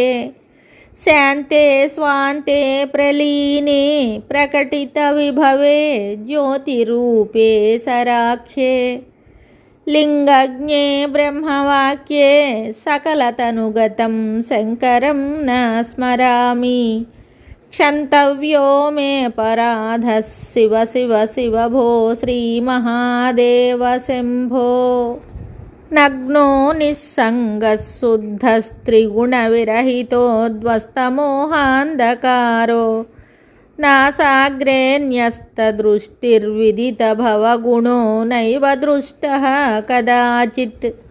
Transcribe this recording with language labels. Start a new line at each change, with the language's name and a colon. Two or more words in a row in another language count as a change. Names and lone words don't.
Sanskrit: శాంతే స్వాంతే ప్రలీనే ప్రకటిత విభవే జ్యోతిరూపే సరాఖ్యే. లింగజ్ఞే బ్రహ్మవాక్యే సకలతనుగతం శంకరం న స్మరామి. क्षन्तव्यो मे पराधः शिव शिव शिव भो श्रीमहादेव शम्भो। నగ్నో నిస్సంగः శుద్ధస్త్రిగుణవిరహితోద్వస్తమోహాంధకారో నాసాగ్రేణ్యస్తదృష్టిర్విదితభవగుణో నైవ దృష్టः కదాచిత్